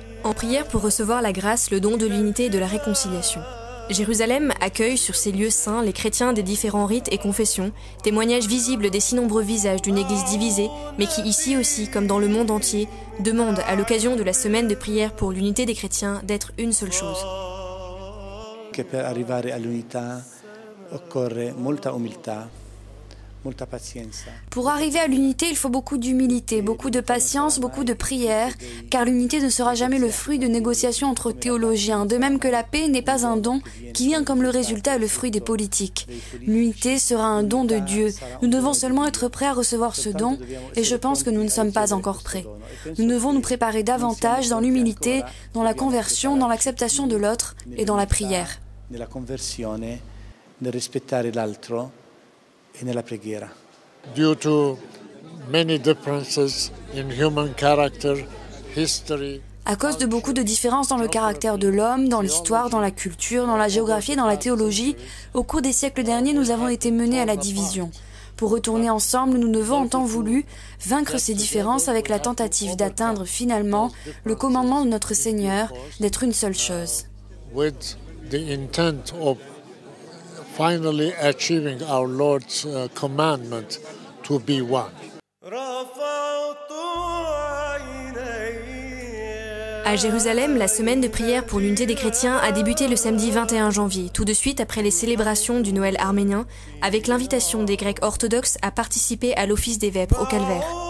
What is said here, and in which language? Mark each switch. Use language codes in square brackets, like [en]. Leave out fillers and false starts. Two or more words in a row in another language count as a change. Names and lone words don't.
[fr] en prière pour recevoir la grâce, le don de l'unité et de la réconciliation. Jérusalem accueille sur ses lieux saints les chrétiens des différents rites et confessions, témoignage visible des si nombreux visages d'une église divisée, mais qui ici aussi, comme dans le monde entier, demande à l'occasion de la semaine de prière pour l'unité des chrétiens d'être une seule chose. [it] Che per arrivare all'unità occorre molta umiltà. [fr] Pour arriver à l'unité, il faut beaucoup d'humilité, beaucoup de patience, beaucoup de prière, car l'unité ne sera jamais le fruit de négociations entre théologiens, de même que la paix n'est pas un don qui vient comme le résultat et le fruit des politiques. L'unité sera un don de Dieu. Nous devons seulement être prêts à recevoir ce don, et je pense que nous ne sommes pas encore prêts. Nous devons nous préparer davantage dans l'humilité, dans la conversion, dans l'acceptation de l'autre et dans la prière. [it] Nella conversione, nel rispettare l'altro e nella preghiera. [en] Due to many differences in human character, history. [fr] À cause de beaucoup de différences dans le caractère de l'homme, dans l'histoire, dans la culture, dans la géographie et dans la théologie, au cours des siècles derniers, nous avons été menés à la division. Pour retourner ensemble, nous devons en temps voulu vaincre ces différences avec la tentative d'atteindre finalement le commandement de notre Seigneur d'être une seule chose. [en] With the intent of finally achieving our Lord's commandment to be one. [fr] À Jérusalem, la semaine de prière pour l'unité des chrétiens a débuté le samedi 21 janvier, tout de suite après les célébrations du Noël arménien, avec l'invitation des Grecs orthodoxes à participer à l'office des vêpres au calvaire.